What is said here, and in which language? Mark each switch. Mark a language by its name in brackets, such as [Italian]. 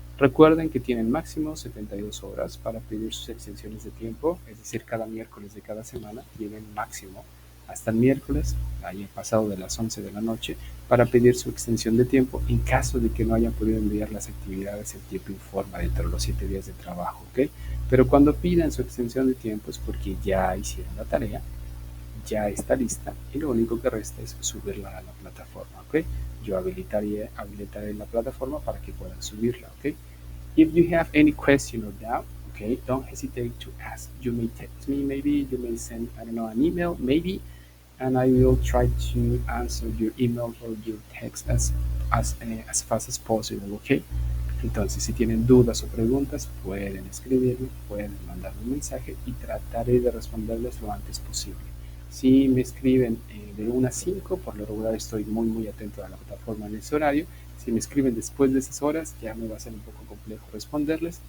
[Spanish] Recuerden que tienen máximo 72 horas para pedir sus extensiones de tiempo, es decir, cada miércoles de cada semana tienen máximo hasta el miércoles, ahí pasado de las 11 de la noche, para pedir su extensión de tiempo en caso de que no hayan podido enviar las actividades en tiempo y forma dentro de los 7 días de trabajo, ¿ok? Pero cuando pidan su extensión de tiempo es porque ya hicieron la tarea, ya está lista y lo único que resta es subirla a la plataforma, ¿ok? Yo habilitaré la plataforma para que puedan subirla, ¿ok? [English] If you have any question or doubt, okay, don't hesitate to ask. You may text me, maybe you may send, I don't know, an email, maybe, and I will try to answer your email or your text as fast as possible, okay? [Spanish] Entonces, si tienen dudas o preguntas, pueden escribirme, pueden mandarme un mensaje y trataré de responderles lo antes posible. Si me escriben de 1 a 5, por lo regular estoy muy atento a la plataforma en ese horario. Si me escriben después de esas horas, ya me va a ser un poco complejo responderles.